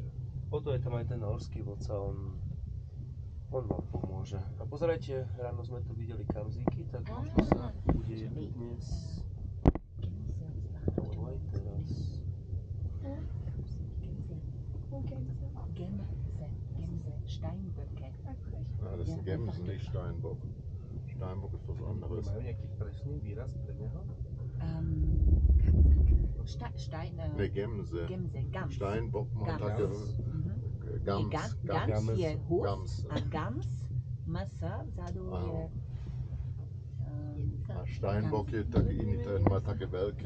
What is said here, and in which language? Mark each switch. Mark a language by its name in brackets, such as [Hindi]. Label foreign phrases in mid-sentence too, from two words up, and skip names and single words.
[Slovak] O to je tam aj ten horský vodca, on vám pomôže. A pozerajte, ráno sme tu videli kamzíky, tak možno sa udeje dnes... Alebo aj teraz. [German] Gemse, Steinböcke. Ja, das ist Gemsen, nicht Steinbock. Steinbock ist was anderes. [Slovak] Majú nejaký presný výraz pre neho? [German] Ne, Gemse. Gams. [Slovak] Steinbock má [German] Gams. [Slovak] také... Mhm. [German] Gams. [Slovak] Gams je hus [German] Gams. [Slovak] a Gams, masa, vzadu je... A Steinbock je taký iný, ten má také veľké.